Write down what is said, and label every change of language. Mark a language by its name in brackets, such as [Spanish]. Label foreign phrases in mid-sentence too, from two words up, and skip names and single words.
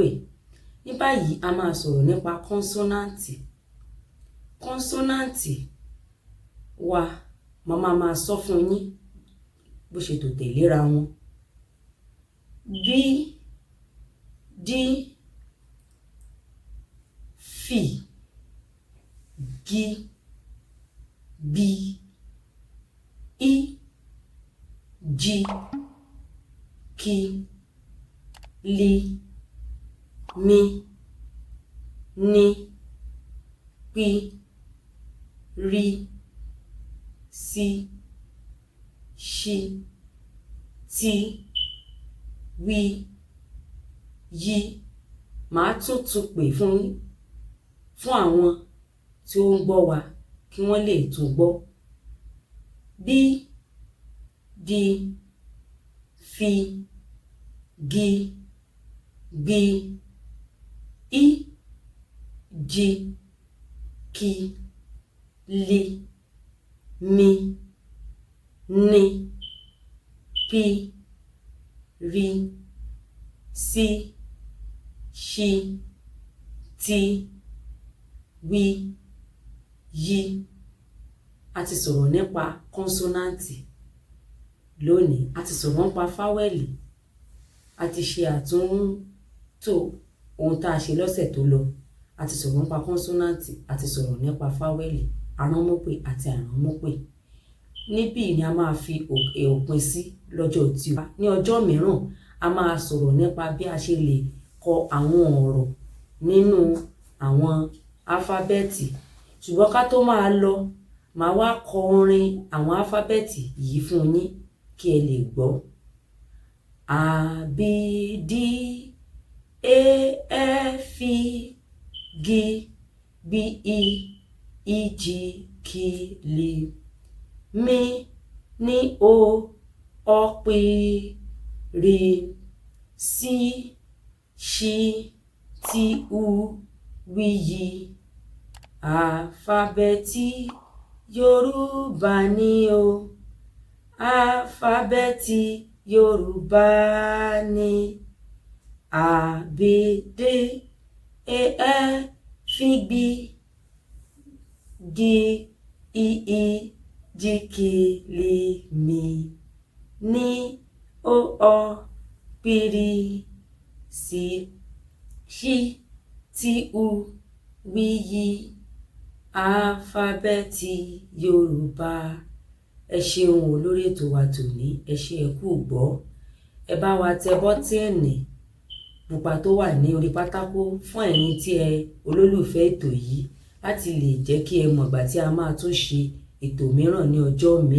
[Yoruba] Ní báyìí a máa sọ̀rọ̀ nípa kọ́nsọ́náǹtì. Kọ́nsọ́náǹtì wa máa sọ fún yín bó ṣe tò tẹ̀léra wọn. B, D, F, G, B, I, J, K, L, M, N, P, R, S, Š, T, W, Y. Màá tún pè fún yín, fún àwọn tí ó ń gbọ́ wa kí wọ́n lè tún gbọ́. B, D, F, G, B, I, J, K, L, M, N, P, R, S, Š, T, W, Y. A ti sọ̀rọ̀ nípa kọ́nsọ́náǹtì lónìí. A ti sọ̀rọ̀ nípa fáwẹ́lì. A ti ṣe àtúntò ohun tá a ṣe lọ́sẹ̀ tó lọ. A ti sọ̀rọ̀ nípa kọ́nsọ́náǹtì, a ti sọ̀rọ̀ nípa fáwẹ́lì, aránmúpè àti àìránmúpè. Níbí ni a máa fi òpin sí lọ́jọ́ tiwa. Ní ọjọ́ mìíràn, a máa sọ̀rọ̀ nípa bí a ṣe lè kọ àwọn ọ̀rọ̀ nínú àwọn álífábẹ́ẹ̀tì. Ṣùgbọ́n ká tó máa lọ, màá wá kọ orin àwọn álífábẹ́ẹ̀tì yìí fún yín kí ẹ lè gbọ́. A B D E F G B I J K L M N O P R S Ş T U V Y. Àlífábẹ́ẹ̀tì Yorùbá ni o. Àlífábẹ́ẹ̀tì Yorùbá ni. A B D E F G B I J K L M N O P R S Ş T U V Y. Àlífábẹ́ẹ̀tì Yorùbá. Ẹ ṣeun o lórí ètò wa tòní. Ẹ ṣé ẹ kú gbọ́. Ẹ bá wa tẹ bọ́tíìnì pupa tó wà ní orí pátákó fún ẹ̀yin tí ẹ olólùfẹ́ ètò yìí, láti lè jẹ́ kí ẹ mọ̀ ìgbà tí a máa tún ṣe ètò mìíràn ní ọjọ́ míì.